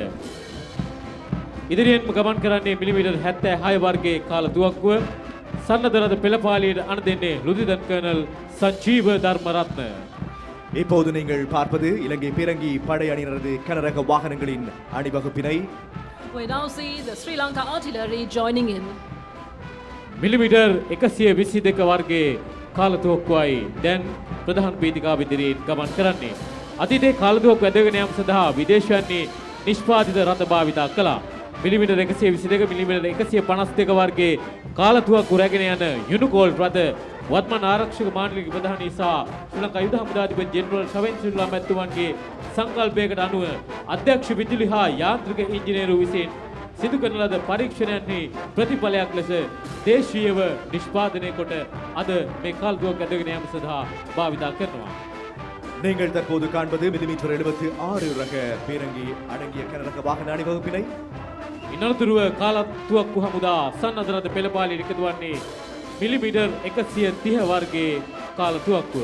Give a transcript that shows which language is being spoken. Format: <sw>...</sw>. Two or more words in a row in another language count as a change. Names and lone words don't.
<si>ඉදිරියෙන්ම ගමන් කරන්නේ මිලිමීටර් 76 වර්ගයේ කාලතුවක්කුව. සන්නද්ධ රථ පෙළපාලියට අණ දෙන්නේ ලුදිදන් කර්නල් සංජීව ධර්මරත්න.</si> <ta>இப்போது நீங்கள் பார்ப்பது இலங்கை பீரங்கி படை அணியினரது கனரக வாகனங்களின் அணிவகுப்பினை.</ta> <en>We now see the Sri Lanka artillery joining in.</en> <si>මිලිමීටර් 122 වර්ගයේ කාලතුවක්කුවයි දැන් ප්‍රධාන වේදිකාව ඉදිරියෙන් ගමන් කරන්නේ. අතීතයේ කාලතුවක්කුව ඇදගෙන යාම සඳහා විදේශයන්හි නිෂ්පාදිත රථ භාවිතා කළා. මිලිමීටර් 122 මිලිමීටර් 152 වර්ගයේ කාලතුවක්කු රැගෙන යන යුනිකෝල් රථ වත්මන් ආරක්ෂක මාණ්ඩලික ප්‍රධානී සහ ශ්‍රී ලංකා යුද හමුදාධිපති ජෙනරල් ශවෙන් සිල්වා මැතිතුමන්ගේ සංකල්පයකට අනුව අධ්‍යක්ෂ විදුලි හා යාන්ත්‍රික ඉංජිනේරු විසින් සිදු කරන ලද පරීක්ෂණයන්හි ප්‍රතිඵලයක් ලෙස දේශීයව නිෂ්පාදනය කොට අද මේ කාලතුවක්කු ඇදගෙන යාම සඳහා භාවිතා කරනවා.</si> <ta>நீங்கள் தற்போது காண்பது மில்லிமீட்டர் 76 ரக பீரங்கி அடங்கிய கனரக வாகன அணிவகுப்பினை.</ta> <si>ඉනලතුරුව කාලතුවක්කු හමුදා සන්නද්ධ රථ පෙළපාලියට එකතු වන්නේ මිලිමීටර් 130 වර්ගයේ කාලතුවක්කුව.</si>